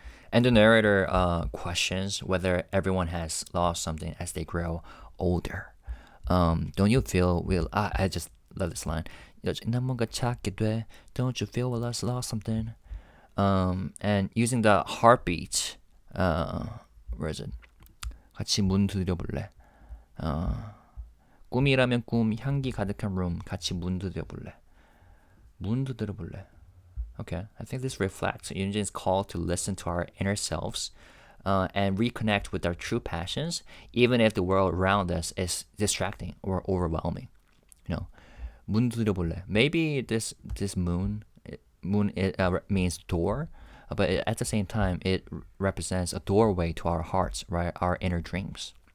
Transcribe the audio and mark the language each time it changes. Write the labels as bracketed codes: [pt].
[en] And the narrator questions whether everyone has lost something as they grow older. Don't you feel I just love this line. [ko] 난 뭔가 찾게 돼. [en] Don't you feel we lost something? And using the heartbeat, where is it? [ko] 같이 문 두드려볼래. 꿈이라면 꿈, 향기 가득한 room, 같이 문 두드려볼래. 문 두드려볼래. [en] Okay, I think this reflects Yunjin's call to listen to our inner selves and reconnect with our true passions, even if the world around us is distracting or overwhelming. You know, [ko] 문 두드려볼래. [en] Maybe this moon means door, but at the same time, it represents a doorway to our hearts, right? Our inner dreams.